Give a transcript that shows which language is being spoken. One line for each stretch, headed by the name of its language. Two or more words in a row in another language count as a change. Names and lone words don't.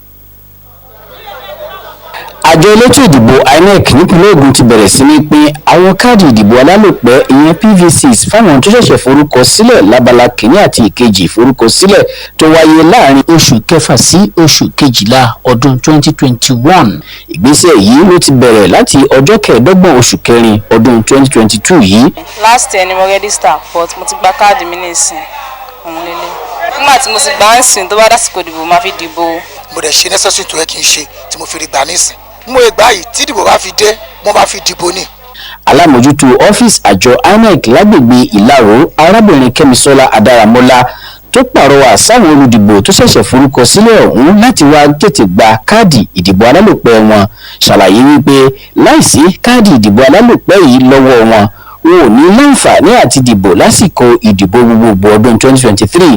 Yoruba: Àjọ elétò ìdìbò INEC nípínlẹ̀ Ògùn ti bẹ̀rẹ̀ sí ní pín àwọn káàdì ìdìbò alálòpẹ́ ìyẹn PVCs fáwọn tó ṣẹ̀ṣẹ̀ forúkọ sílẹ̀ lábala kìíní àti ìkejì ìforúkọsílẹ̀ tó wáyé láàrin oṣù kẹfà sí oṣù kejìlá ọdún 2021. Ìgbésẹ̀ yìí ló ti bẹ̀rẹ̀ láti ọjọ́ kẹẹ̀ẹ́dọ́gbọ̀n oṣù kẹrin ọdún 2022 yìí.
English: Last year
Yoruba: ni mo register but mo ti gba káàdì mi nísìn òun lélẹ̀. Nígbà tí mo ti gbà ń sìn tó bá dásìkò ìdìbò máa fi dìbò. Mo dẹ̀ ṣe necessary tó yẹ kí n ṣe tí mo fi rí gbà nísìn. Mo ìgbà yìí tí ìdìbò bá fi dé mo bá fi dìbò ni. Alámòjútó ọ́fíìsì àjọ INEC lágbègbè Ìlaró arábìnrin Kẹ́misọ́lá Adáramọ́lá tó pàrọwà sáwọn olùdìbò tó ṣẹ̀ṣẹ̀ forúkọ sílẹ̀ ọ̀hún láti wá tètè gba káàdì ìdìbò alálòpẹ́ wọn ṣàlàyé wípé láìsí káàdì ìdìbò alálòpẹ́ yìí lọ́wọ́ wọn ò ní láǹfààní àti dìbò lásìkò ìdìbò gbogbogbò ọdún 2023.